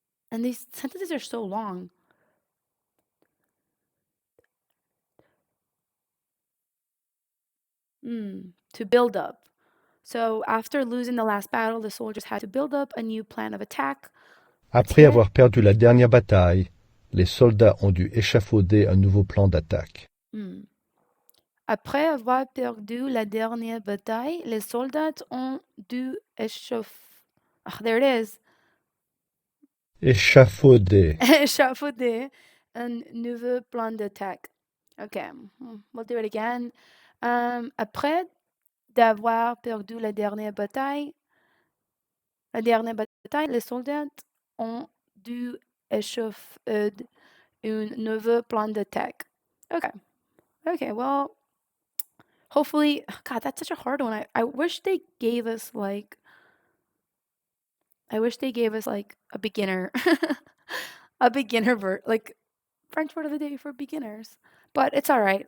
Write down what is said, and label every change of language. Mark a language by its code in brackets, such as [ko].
[en] And these sentences are so long. To build up. So after losing the last battle, the soldiers had to build up a new plan of attack. Let's [fr] Après [en] hear it. [fr] avoir perdu la dernière bataille, les soldats ont dû échafauder un nouveau plan d'attaque. Hmm. Après avoir perdu la dernière bataille, les soldats ont dû échauffer. [en] Ah, there it is. [fr] Échafauder. Échafauder un nouveau plan d'attaque. [en] Okay, we'll do it again. [fr] Après d'avoir perdu la dernière bataille, les soldats ont dû échauffer un nouveau plan d'attaque. [en] Okay. Okay, well, hopefully, God, that's such a hard one. I wish they gave us like, I wish they gave us like a beginner, a beginner like French word of the day for beginners. But it's all right.